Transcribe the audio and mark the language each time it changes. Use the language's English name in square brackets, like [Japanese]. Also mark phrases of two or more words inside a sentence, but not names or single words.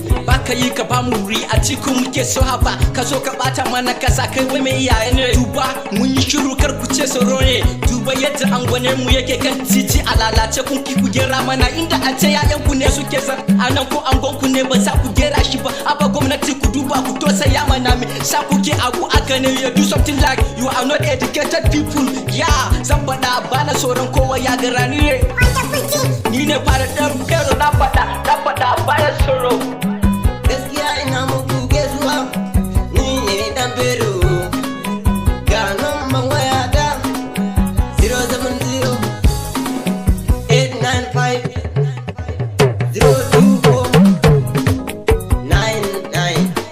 [Hausa] Baka yi ka bamu wuri, Atiku muke so haba, ka so ka bata mana kasa, kai wai mai iyaye ne. Duba, mun yi shiru kar ku ce tsoro ne. Duba yadda angwane mu yake kan titi a lalace, kun ki ku gyara mana. Inda a ce yayan ku ne suke zan a nan ko angon ku ne ba za ku gyara shi ba. Aba gwamnati ku duba ku tausaya mana, me sa kuke abu a gane? [English] You do something like you are not educated people. Yeah, [Hausa] zan faɗa bana tsoron kowa ya gara ni ne. Ni ne fara ɗan Fero na faɗa, na faɗa bana tsoro. Gaskiya ina muku gaisuwa, ni ne ɗan Fero. Ga numban wayata, zero seven zero eight nine five zero two four nine nine.